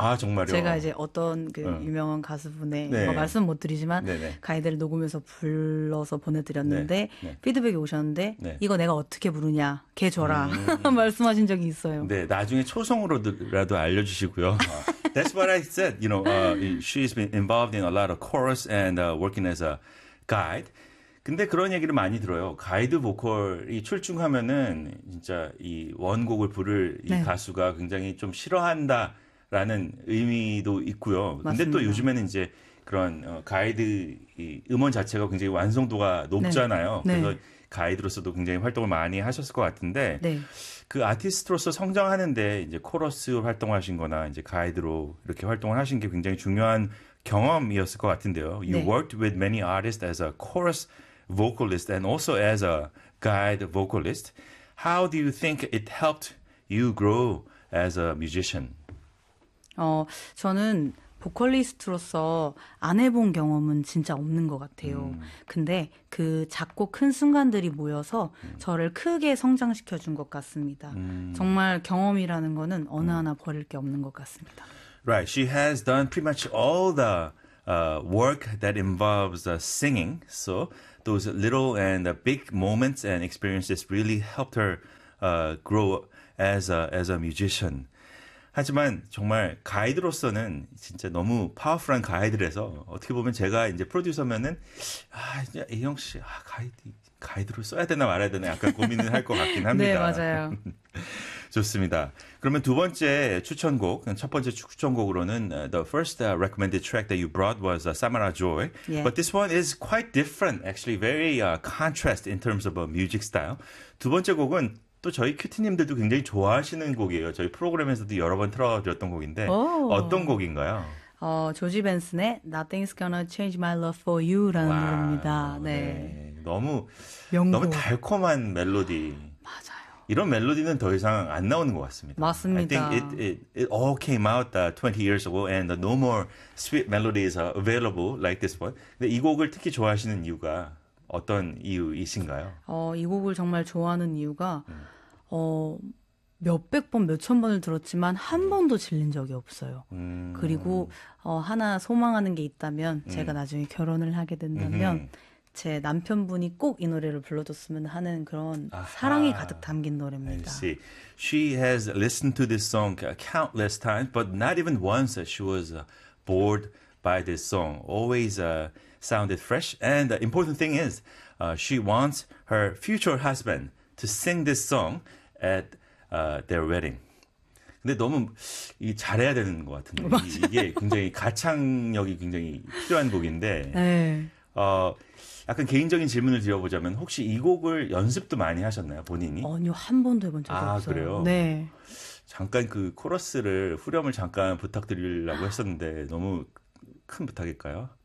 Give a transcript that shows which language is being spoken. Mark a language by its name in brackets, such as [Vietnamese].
[Korean] 아 정말요? 제가 이제 어떤 그 유명한 가수분의 네. 뭐 말씀 못 드리지만 네네. 가이드를 녹음해서 불러서 보내드렸는데 네. 네. 피드백이 오셨는데 네. 이거 내가 어떻게 부르냐 걔 줘라 말씀하신 적이 있어요. 네 나중에 초성으로라도 알려주시고요. [English] That's what I said. You know, she's been involved in a lot of chorus and working as a guide. [Korean] 근데 그런 얘기를 많이 들어요. 가이드 보컬이 출중하면은 진짜 이 원곡을 부를 이 네. 가수가 굉장히 좀 싫어한다라는 의미도 있고요. 맞습니다. 근데 또 요즘에는 이제 그런 가이드 이 음원 자체가 굉장히 완성도가 높잖아요. 네. 그래서 네. 가이드로서도 굉장히 활동을 많이 하셨을 것 같은데 네. 그 아티스트로서 성장하는데 이제 코러스 활동하신 거나 이제 가이드로 이렇게 활동을 하신 게 굉장히 중요한 경험이었을 것 같은데요. [English] You [Korean] 네. [English] worked with many artists as a chorus vocalist and also as a guide vocalist. How do you think it helped you grow as a musician? [Korean] 저는 보컬리스트로서 안 해본 경험은 진짜 없는 것 같아요. 근데 그 작고 큰 순간들이 모여서 저를 크게 성장시켜준 것 같습니다. 정말 경험이라는 거는 어느 하나 버릴 게 없는 것 같습니다. [English] Right, she has done pretty much all the work that involves singing. So those little and big moments and experiences really helped her grow as a musician. [Korean] 하지만 정말 가이드로서는 진짜 너무 파워풀한 가이드라서 어떻게 보면 제가 이제 프로듀서면은 A형 씨 가이드로 써야 되나 말아야 되나 약간 고민을 할 것 같긴 합니다. 네, 맞아요. 좋습니다. 그러면 두 번째 추천곡, 첫 번째 추천곡으로는 [English] the first recommended track that you brought was Samara Joy. Yeah. But this one is quite different, actually very contrast in terms of a music style. [Korean] 두 번째 곡은 또 저희 큐티님들도 굉장히 좋아하시는 곡이에요. 저희 프로그램에서도 여러 번 틀어드렸던 곡인데 오. 어떤 곡인가요? 조지 벤슨의 Nothing's Gonna Change My Love For You라는 와, 노래입니다. 네. 네. 너무, 너무 명곡. 달콤한 멜로디. 맞아요. 이런 멜로디는 더 이상 안 나오는 것 같습니다. [English] I think [Korean] 맞습니다. [English] it all came out 20 years ago and no more sweet melodies are available like this one. [Korean] 근데 이 곡을 특히 좋아하시는 이유가 어떤 이유이신가요? 이 곡을 정말 좋아하는 이유가 몇백 번, 몇천 번을 들었지만 한 번도 질린 적이 없어요. 그리고 하나 소망하는 게 있다면 제가 나중에 결혼을 하게 된다면 제 남편분이 꼭이 노래를 불러줬으면 하는 그런 사랑이 가득 아하, 담긴 [English] I [Korean] 노래입니다. [English] see. She has listened to this song countless times, but not even once she was bored by this song. Always sounded fresh. And the important thing is, she wants her future husband to sing this song at their wedding. [Korean] 근데 너무 잘해야 되는 것 같은데. 이게 굉장히 가창력이 굉장히 필요한 곡인데. 맞아요. 네. 약간 개인적인 질문을 드려보자면 혹시 이 곡을 연습도 많이 하셨나요, 본인이? 아니요, 한 번도 해본 적이 아, 없어요. 그래요? 네. 잠깐 그 코러스를, 후렴을 잠깐 부탁드리려고 했었는데 너무 큰 부탁일까요?